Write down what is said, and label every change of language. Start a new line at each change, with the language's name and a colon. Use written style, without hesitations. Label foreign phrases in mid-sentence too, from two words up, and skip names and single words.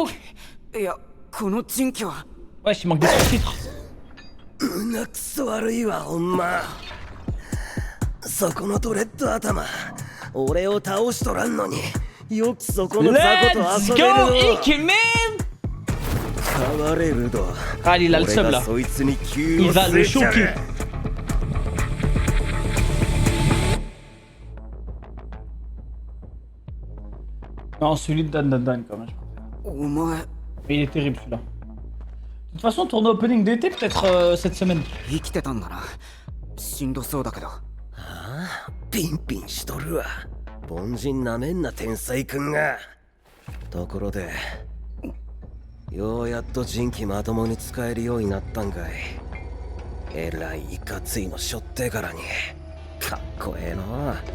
French: Ouais, il manque des sous-titres.
Japanese: 胸くそ悪いわほんまそこのドレッド頭俺を倒しとらんのによくそこの雑魚と遊
English: Let's
Japanese: べる
English: go,
Japanese: の Ikemen! 変われるど
French: Ah, il a le
Japanese: 俺
French: seum
Japanese: が
French: là.
Japanese: そいつに急
French: Il
Japanese: を
French: va
Japanese: 据
French: le
Japanese: えちゃ
French: choquer.
Japanese: る
French: Non, celui de Dan Dan Dan quand même.
Japanese: お前
French: Mais il est terrible celui-là. De toute façon, tournoi opening d'été peut-être cette semaine.
Japanese: 生きてたんだな。しんどそうだけど。ピンピンしとるわ凡人なめんな天才くんがところでようやっと人気まともに使えるようになったんかいえらいいかついのしょってからにかっこええな